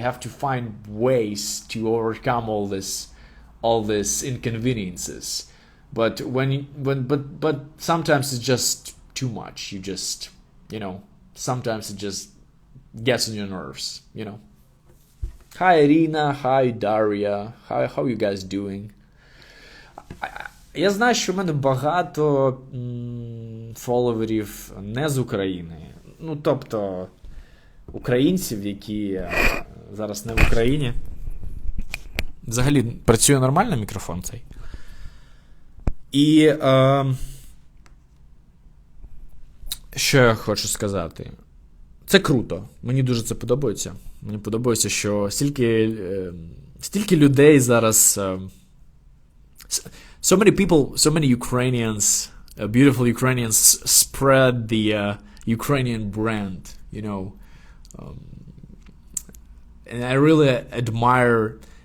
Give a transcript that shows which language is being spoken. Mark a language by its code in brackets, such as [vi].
[en] You have to find ways to overcome all this inconveniences. But but sometimes it's just too much. You just sometimes it just gets on your nerves. Hi Irina, hi Daria, how you guys doing? [uk] Я знаю, що в мене багато фоловерів не з України. Тобто українців, які зараз не в Україні. Взагалі, працює нормально мікрофон цей? І що я хочу сказати? Це круто. Мені дуже це подобається. Мені подобається, що стільки людей зараз... [en] So many people, so many Ukrainians, beautiful Ukrainians spread the Ukrainian brand, and I really admire.